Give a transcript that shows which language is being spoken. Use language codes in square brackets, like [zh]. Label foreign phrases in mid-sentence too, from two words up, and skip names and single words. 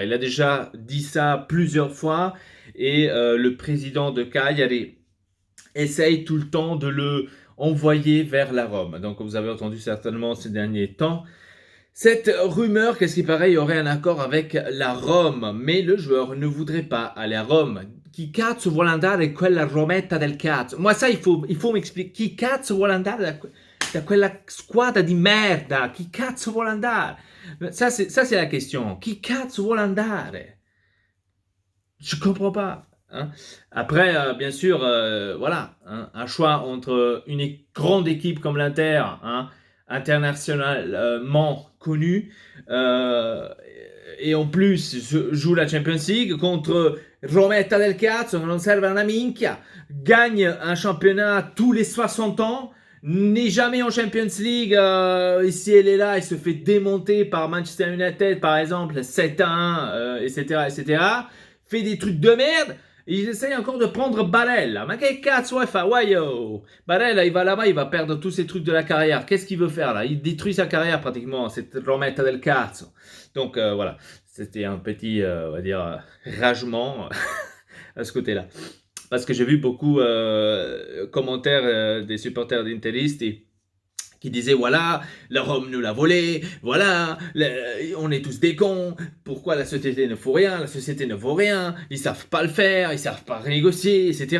[fr] Il a déjà dit ça plusieurs fois et le président de Cagliari essaye tout le temps de le envoyer vers la Rome. Donc vous avez entendu certainement ces derniers temps cette rumeur, qu'est-ce qui paraît, il y aurait un accord avec la Rome, mais le joueur ne voudrait pas aller à Rome. [it] Chi cazzo vuole andare quella Rometta del cazzo? [fr] Moi ça, il faut m'expliquer. [it] Chi cazzo vuole andare da quella squadra di merda? Chi cazzo vuole andare? [fr] Ça c'est la question. [it] Chi cazzo vuole andare? [fr] Je comprends pas. Après, bien sûr, voilà, un choix entre une grande équipe comme l'Inter, internationalement connue, et en plus joue la Champions League contre [it] Rometta del Cazzo, che non serve a una minchia, [fr] gagne un championnat tous les 60 ans, n'est jamais en Champions League, ici et là, il se fait démonter par Manchester United par exemple 7-1, etc., fait des trucs de merde, Ils essayent encore de prendre Barella. [it] Ma che cazzo fa? Waio! [fr] Barella, il va là-bas, il va perdre tous ses trucs de la carrière. Qu'est-ce qu'il veut faire là? Il détruit sa carrière pratiquement, cette [it] Rometta del cazzo. [fr] Donc voilà, c'était un petit, on va dire, ragement à ce côté-là. Parce que j'ai vu beaucoup commentaires des supporters d'Interistes qui disaient voilà, la Rome nous l'a volé, voilà, on est tous des cons, pourquoi la société ne vaut rien, la société ne vaut rien, ils savent pas le faire, ils savent pas négocier, etc.